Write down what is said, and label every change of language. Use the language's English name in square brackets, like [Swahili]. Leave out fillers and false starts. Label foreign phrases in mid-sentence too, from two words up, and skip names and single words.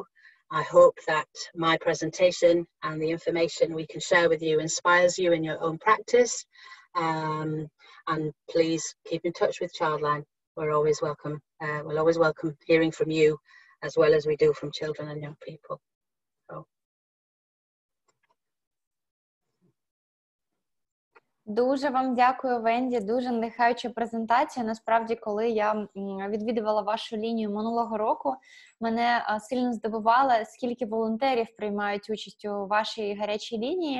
[English] I hope that my presentation and the information we can share with you inspires you in your own practice. And please keep in touch with Childline. We're always welcome. We'll always welcome hearing from you, as well as we do from children and young people. So. [Ukrainian] Дуже вам дякую, Венді, дуже надихаюча презентація. Насправді, коли я відвідувала вашу лінію минулого року, мене сильно здивувало, скільки волонтерів приймають участь у вашій гарячій лінії.